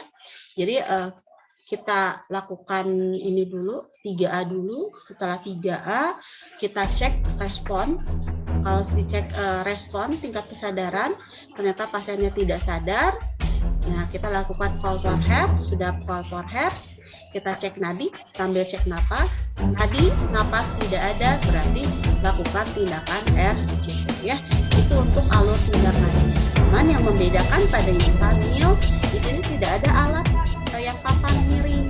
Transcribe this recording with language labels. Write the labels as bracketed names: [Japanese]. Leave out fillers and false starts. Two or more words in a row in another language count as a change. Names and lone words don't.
[Indonesian] Jadi kita lakukan ini dulu, 3A dulu. Setelah 3A, kita cek respon. Kalau dicek respon tingkat kesadaran, ternyata pasiennya tidak sadar. Nah, kita lakukan [English] call for help. [Indonesian] Sudah [English] call for help, [Indonesian] kita cek nadi sambil cek napas. Nadi, napas tidak ada, berarti lakukan tindakan RJP ya. Itu untuk alur tindakan. Cuman yang membedakan pada ibu hamil, di sini tidak ada alat yang papan miring.